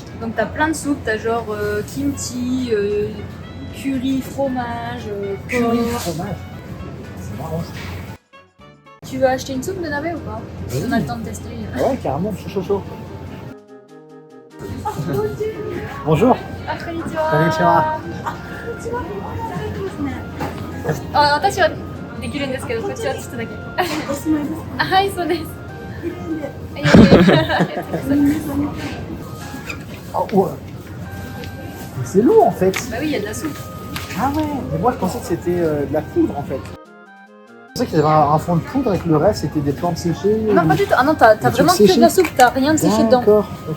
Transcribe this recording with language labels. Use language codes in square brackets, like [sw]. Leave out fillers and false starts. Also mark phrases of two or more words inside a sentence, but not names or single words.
[fr] Donc t'as plein de soupes, t'as genre kimchi, curry, fromage, Curry, porc. fromage. C'est marrant. Tu veux acheter une soupe de nabe ou pas? Oui. On a le temps de tester. Ah ouais, carrément, chaud. Bonjour. Ah, konnichiwa. Konnichiwa. [ja] あ、私はできるんですけど、こっちはちょっとだけ。あ、はい、そうです。いやいやいや、ありがとうございます。 [fr] Oh, ouais. Mais c'est lourd en fait. Bah oui, il y a de la soupe. Ah ouais. Mais moi je pensais que c'était de la poudre en fait. Je pensais qu'il y avait un fond de poudre et que le reste c'était des plantes séchées. Non, pas du tout. Ah non, t'as trucs vraiment que séchés. de la soupe, t'as rien de séché dedans. D'accord, ok.